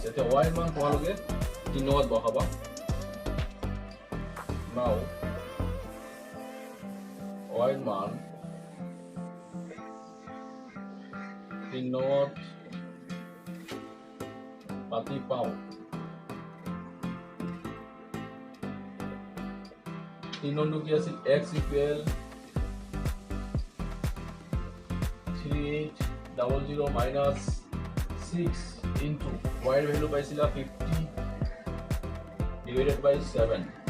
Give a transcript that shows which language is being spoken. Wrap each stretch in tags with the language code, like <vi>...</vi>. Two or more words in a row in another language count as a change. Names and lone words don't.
<as>এতিয়া y মান তোমালোকে 3ত বহাবা। নাও y মান 3ত পাতি পাওঁ 3 নম্বর কি আছে</as> <en>x equal 3800 minus 6 into y এর ভ্যালু পাইছিলা 50 divided by 7</en>